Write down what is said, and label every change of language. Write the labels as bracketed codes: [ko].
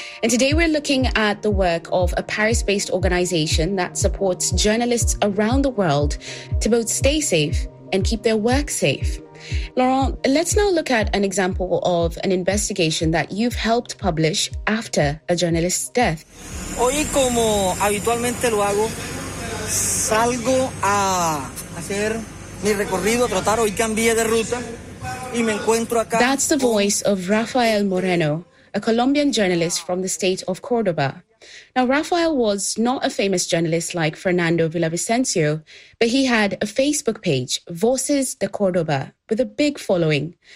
[en] And today we're looking at the work of a Paris-based organization that supports journalists around the world to both stay safe and keep their work safe. Laurent, let's now look at an example of an investigation that you've helped publish after a journalist's death. [es] Hoy, como habitualmente lo hago, salgo a hacer mi recorrido, trotar. Hoy cambié de ruta. [en] That's the voice of Rafael Moreno, a Colombian journalist from the state of Cordoba. Now, Rafael was not a famous journalist like Fernando Villavicencio, but he had a Facebook page, Voces de Cordoba, with a big following.